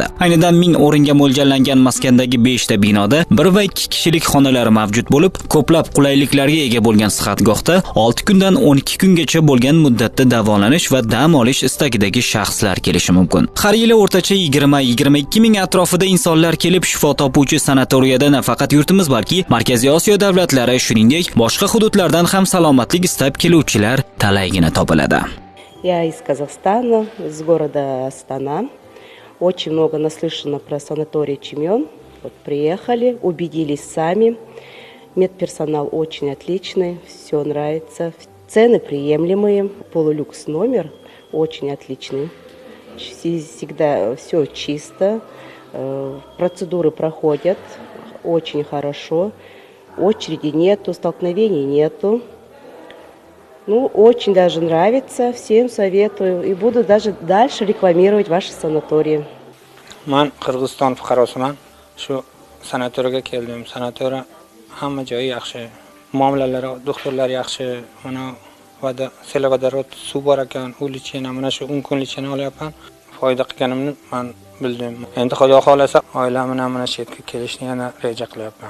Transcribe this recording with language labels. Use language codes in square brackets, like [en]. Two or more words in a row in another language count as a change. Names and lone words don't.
[uz] Aynidan 1000 o'ringa mo'ljallangan maskandagi 5 ta binoda 1 va 2 kishilik xonalari mavjud bo'lib, ko'plab qulayliklarga ega bo'lgan sihatgohda 6 kundan 12 kungacha bo'lgan muddatda davolanish va dam olish istagidagi shaxslar kelishi mumkin. Har yili o'rtacha 20-22 ming atrofida insonlar kelib shifo topuvchi sanatoriyada nafaqat yurtimiz, balki Markaziy Osiyo davlatlari, shuningdek, boshqa hududlardan ham salomatlik istab keluvchilar talaygina topiladi. [ru] Я из Казахстана, из города Астана. Очень много наслышано про санаторий Чимyon. Вот приехали, убедились сами. Медперсонал очень отличный, все нравится. Цены приемлемые, полулюкс номер очень отличный. Всегда все чисто, процедуры проходят очень хорошо. Очереди нету, столкновений нету. Ну, очень даже нравится, всем советую и буду даже дальше рекламировать ваши санатории. [uz] Men Qirg'iziston fuqarosiman. Shu sanatoriyaga keldim. Sanatoriya hamma joyi yaxshi. Muomalalari, doktorlar yaxshi. Mana [ru] вода сероводород [uz] suv bor ekan, u lichena, mana shu 10 kun lichena olyapman. Foyda qilganimni men bildim. Endi Xudo xolasa oilam bilan mana shu yerga kelishni yana reja qilyapman.